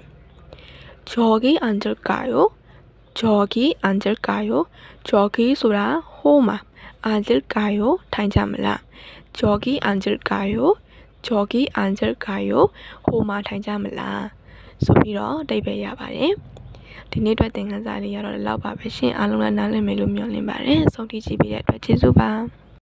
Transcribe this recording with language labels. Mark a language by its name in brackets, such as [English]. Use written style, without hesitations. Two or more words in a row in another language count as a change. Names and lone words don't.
[Korean] 저기 앉을까요 저기 앉을까요 저기 [Burmese] ဆိုတာဟိုမှာ 앉을까요ထိုင်ကြမလား [Korean] 저기 앉을까요 저기 앉을까요 [Burmese] ဟိုမှာထိုင်ကြမလားဆိုပြီးတော့အဓိပ္ပာယ်ရပါတယ်ဒီနေ့အတွက်သင်ခန်းစာလေးရတော့လောက်ပါပဲရှင်အားလုံးလည်းနားလည်မယ်လို့မျှော်လင့်ပါတယ်ဆုံးဖြတ်ကြည့်ပြီးတဲ့အတွက်ကျေးဇူးပါ